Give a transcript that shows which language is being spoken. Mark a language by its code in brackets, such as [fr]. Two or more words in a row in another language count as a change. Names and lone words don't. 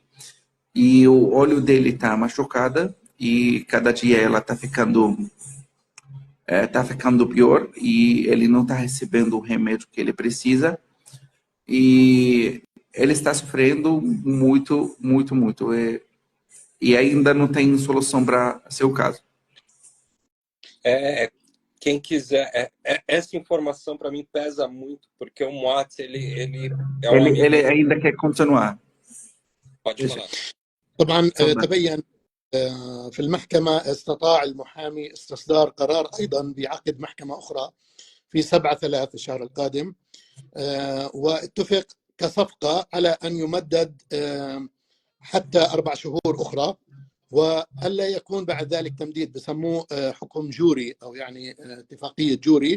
[pt] E o olho dele está machucada e cada dia ela está ficando pior e ele não está recebendo o remédio que ele precisa e ele está sofrendo muito, muito, muito e ainda não tem solução para seu caso. Quem quiser, essa informação para mim pesa muito, porque o Moatz, ele é um amigo. Ele ainda quer continuar. Pode falar. [ar] طبعا تبين في المحكمة استطاع المحامي استصدار قرار أيضا بعقد محكمة أخرى في 7/3 الشهر القادم، واتفق كصفقة على أن يمدد حتى 4 شهور أخرى، وألا يكون بعد ذلك تمديد، بسموه حكم جوري أو يعني اتفاقية جوري.